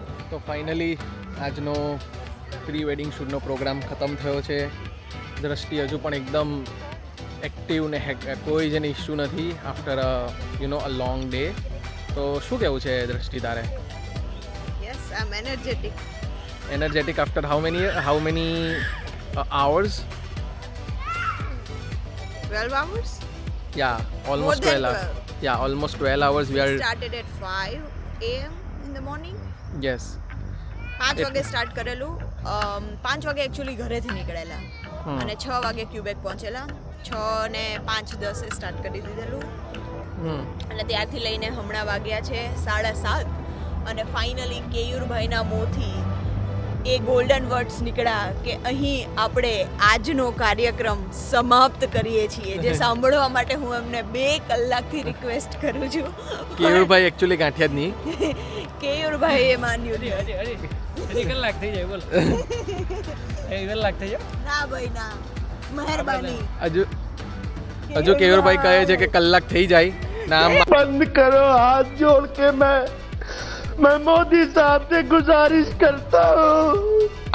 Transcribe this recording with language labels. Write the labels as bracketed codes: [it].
[gu] તો ફાઇનલી આજનો pre wedding શૂટનો programme ખતમ થયો છે. દ્રષ્ટિ હજુ પણ એકદમ એક્ટિવ ને કોઈ જ એને ઇશ્યુ નથી આફ્ટર અ લોંગ ડે. તો શું કહેવું છે દ્રષ્ટિ તારે? [en] Yes I am energetic. Energetic after how many hours? 12 hours? Yeah, almost More than 12 hours. Yeah, almost 12 hours we are. Started at 5 AM in the morning. Yes. [gu] 5 વાગે start કરેલું. 5 વાગે actually ઘરેથી નીકળેલા અને 6 વાગે ક્યુબેક પહોંચેલા. 6 ને 5:10 સ્ટાર્ટ કરી દીધેલું અને ત્યારથી લઈને હમણાં વાગ્યા છે 7:30 અને ફાઇનલી કેયુરભાઈના મોંથી એ ગોલ્ડન વર્ડ્સ નીકળ્યા કે અહીં આપણે આજનો કાર્યક્રમ સમાપ્ત કરીએ છીએ, જે સાંભળવા માટે હું એમને 2 કલાકથી રિક્વેસ્ટ કરું છું. કેયુરભાઈ એકચ્યુઅલી ગાંઠિયા જ નહીં, કેયુરભાઈએ માન્યું છે. હજી કલાક થઈ જાય બોલ. એ કલાક થઈ જાય. ના ભાઈ ના, મહેરબાની. હજુ કેયુરભાઈ કહે છે કે કલાક થઈ જાય નામ [hi] बंद करो हाथ जोड़ के मैं मोदी साहब से गुजारिश करता हूँ.